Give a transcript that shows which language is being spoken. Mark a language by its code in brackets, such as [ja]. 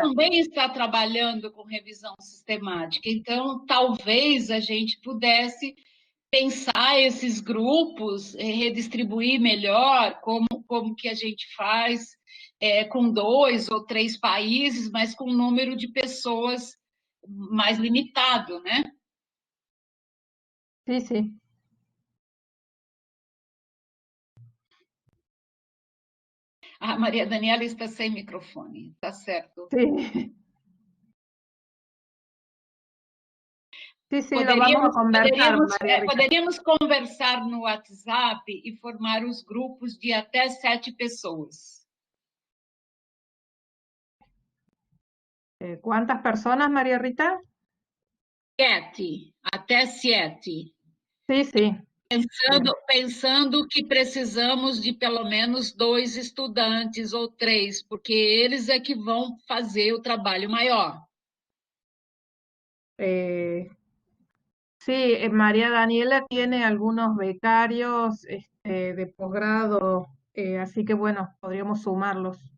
[pt] também está trabalhando com revisão sistemática, então talvez a gente pudesse pensar esses grupos, redistribuir melhor, como que a gente faz com 2 ou 3 países, mas com um número de pessoas mais limitado, né? [es] Sí, sí, [pt] A Maria Daniela está sem microfone, tá certo. [es] sí. Sí, sí, lo vamos a conversar, María Rita. [pt] Poderíamos conversar no WhatsApp e formar os grupos de até 7 pessoas. [es] ¿Cuántas personas, María Rita? [pt] 7, até 7. [es] Sí, sí. [pt] Pensando que precisamos de pelo menos 2 estudantes ou 3, porque eles é que vão fazer o trabalho maior. [es] Sí, María Daniela tiene algunos becarios de posgrado, así que bueno, podríamos sumarlos.